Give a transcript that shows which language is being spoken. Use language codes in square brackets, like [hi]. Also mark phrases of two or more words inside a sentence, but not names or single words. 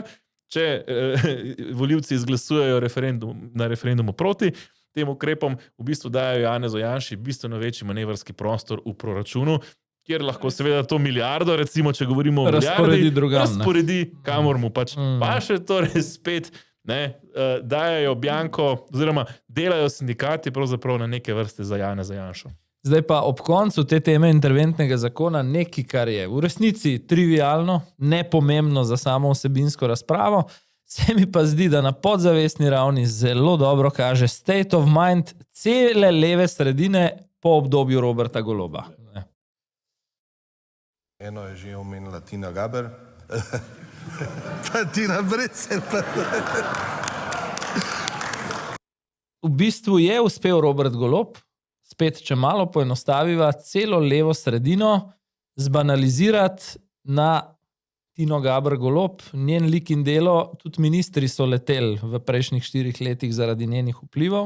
[sl] Če volivci izglasujejo na referendumu proti tem ukrepom, v bistvu dajo Janezu Janši bistveno večji manevrski prostor v proračunu, kjer lahko seveda to milijardo, recimo, če govorimo o milijardi, razporedi kamor mu pač paše, torej spet dajajo bjanko, oziroma delajo sindikati pravzaprav na neke vrste za Janeza Janšo. Zdaj pa ob koncu te teme interventnega zakona nekaj, kar je v resnici trivialno, nepomembno za samo vsebinsko razpravo, se mi pa zdi, da na podzavestni ravni zelo dobro kaže [en] state of mind [sl] cele leve sredine po obdobju Roberta Goloba. Eno je že omenila Tina Gaber, pa Tina Brecelj. V bistvu je uspel Robert Golob, spet, če malo poenostaviva, celo levo sredino zbanalizirati na Tino Gaber Golob, njen lik in delo, tudi ministri so leteli v prejšnjih 4 letih zaradi njenih vplivov.